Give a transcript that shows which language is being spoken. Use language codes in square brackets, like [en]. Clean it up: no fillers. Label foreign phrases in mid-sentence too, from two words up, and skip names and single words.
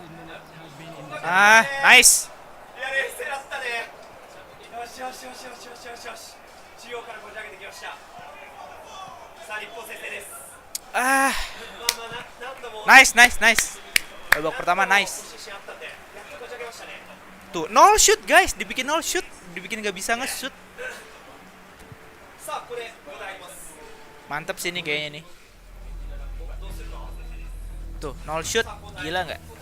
[en] Ah, nice. [ja] いや冷静だったねよしよしよしよしよしよしよし中央からこじ開けてきましたさあ日本先生です Ah, まあまあな [en] Nice, nice, nice. [id] Babak pertama nice. Tuh, 0 shoot guys, dibikin 0 shoot, dibikin gak bisa nge-shoot. Mantap sih ini kayaknya nih. Tuh, 0 shoot, gila nggak?